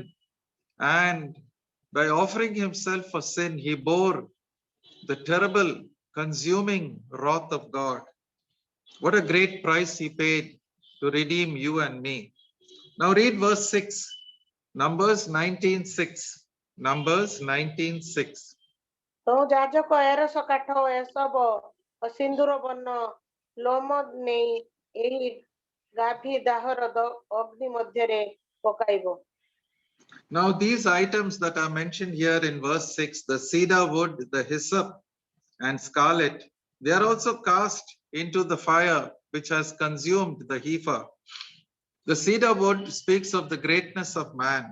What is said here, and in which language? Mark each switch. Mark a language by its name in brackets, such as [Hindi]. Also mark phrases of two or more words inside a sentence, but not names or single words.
[English] And by offering himself for sin, he bore the terrible, consuming wrath of God. What a great price he paid to redeem you and me. Now read verse 6. Numbers 19:6. Numbers 19:6. [Odia] ତ ଯାଜକ ଏରସ କାଠ ଏସବ ସିନ୍ଦୁର ବର୍ଣ୍ଣ ଲୋମ ନେଇ ଏହି ଗାଭୀ ଦାହର ଅଗ୍ନି ମଧ୍ୟରେ ପକାଇବ. [English] Now these items that are mentioned here in verse 6, the cedar wood, the hyssop, and scarlet, they are also cast into the fire which has consumed the heifer. The cedar wood speaks of the greatness of man.